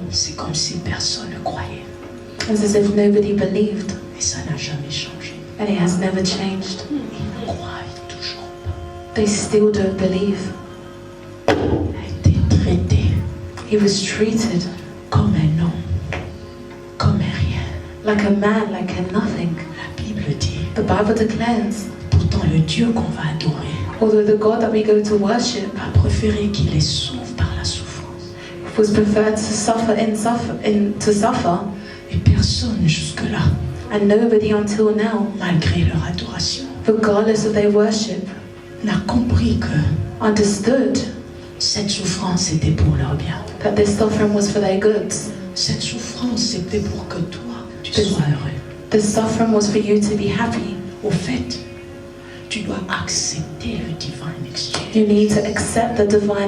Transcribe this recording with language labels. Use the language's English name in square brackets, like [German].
[French] C'est comme si personne ne croyait. [English] It's as if nobody believed, [French] Et ça n'a jamais changé. [English] and it has never changed. [French] Ils ne croient toujours pas. [English] They still don't believe. [French] Il a été traité [English] He was treated [French] comme un homme, comme un rien. [English] like a man, like a nothing. [French] La Bible dit, [English] The Bible declares, [French] pourtant le Dieu qu'on va adorer [English] although the God that we go to worship [French] a préféré qu'il les sauve par la souffrance. [English] was preferred to suffer to suffer, [French] Et personne jusque-là, [English] and nobody until now, [French] malgré leur adoration, [English] regardless of their worship, [French] n'a compris que [English] understood [French] cette souffrance était pour leur bien. [English] that this suffering was for their goods. [French] Cette souffrance c'était pour que toi, tu sois heureux. [English] This suffering was for you to be happy. [French] Au fait, tu dois accepter le [English] divine exchange. You need to accept the divine